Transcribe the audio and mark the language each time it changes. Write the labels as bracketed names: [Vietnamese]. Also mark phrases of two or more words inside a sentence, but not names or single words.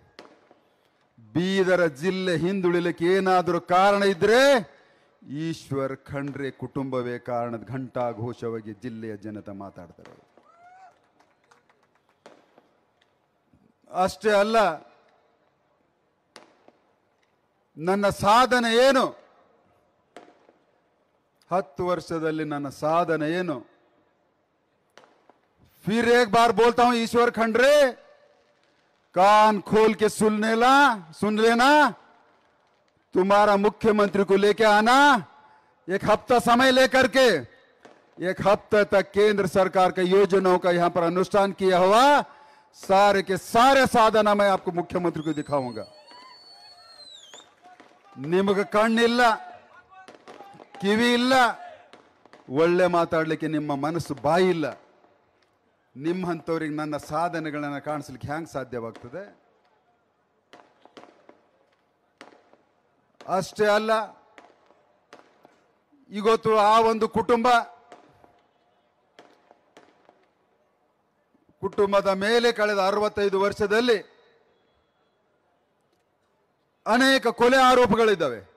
[Kannada] ಬೀದರ ಜಿಲ್ಲೆ ಹಿಂದುಳಿಲಿಕ್ಕೆ ಏನಾದರೂ ಕಾರಣ ಇದ್ರೆ ಈಶ್ವರ್ ಖಂಡ್ರೆ ಕುಟುಂಬವೇ ಕಾರಣದ ಘಂಟಾ ಘೋಷವಾಗಿ ಜಿಲ್ಲೆಯ ಜನತೆ ಮಾತಾಡ್ತಾರೆ. ಅಷ್ಟೇ ಅಲ್ಲ, ನನ್ನ ಸಾಧನೆ ಏನು? 10 ವರ್ಷದಲ್ಲಿ ನನ್ನ ಸಾಧನೆ ಏನು? [Hindi] फिर एक बार बोलता हूं, ईश्वर खंड्रे, कान खोल के सुन लेना. तुम्हारा मुख्यमंत्री को लेके आना, 1 हफ्ता समय लेकर के 1 हफ्ते तक केंद्र सरकार के योजनाओं का यहां पर अनुष्ठान किया हुआ सारे के सारे साधन मैं आपको मुख्यमंत्री को दिखाऊंगा. [Kannada] ನಿಮಗೆ ಕಣ್ಣಿಲ್ಲ, ಕಿವಿ ಇಲ್ಲ, ಒಳ್ಳೆ ಮಾತಾಡ್ಲಿಕ್ಕೆ ನಿಮ್ಮ ಮನಸ್ಸು ಬಾಯಿ ಇಲ್ಲ. ನಿಮ್ಮಂಥವ್ರಿಗೆ ನನ್ನ ಸಾಧನೆಗಳನ್ನು ಕಾಣಿಸ್ಲಿಕ್ಕೆ ಹ್ಯಾಂಗ್ ಸಾಧ್ಯವಾಗ್ತದೆ? ಅಷ್ಟೇ ಅಲ್ಲ, ಇವತ್ತು ಆ ಒಂದು ಕುಟುಂಬದ ಮೇಲೆ ಕಳೆದ 65 ವರ್ಷದಲ್ಲಿ ಅನೇಕ ಕೊಲೆ ಆರೋಪಗಳಿದ್ದಾವೆ.